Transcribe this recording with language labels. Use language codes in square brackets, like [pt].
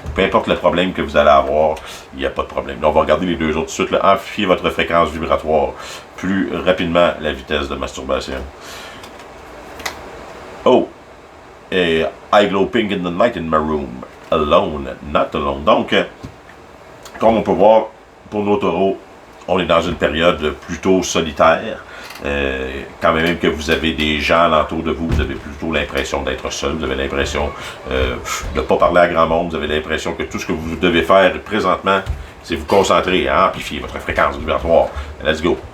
[fr] Peu importe le problème que vous allez avoir, il n'y a pas de problème. Là, on va regarder les deux autres tout de suite. Là. Amplifiez votre fréquence vibratoire plus rapidement la vitesse de masturbation. [en] Oh, I glow pink in the night in my room. Alone, not alone. [fr] Donc, comme on peut voir, pour nos taureaux, on est dans une période plutôt solitaire. Quand même que vous avez des gens alentour de vous, vous avez plutôt l'impression d'être seul, vous avez l'impression de ne pas parler à grand monde, vous avez l'impression que tout ce que vous devez faire présentement, c'est vous concentrer à amplifier votre fréquence vibratoire. [en] Let's go!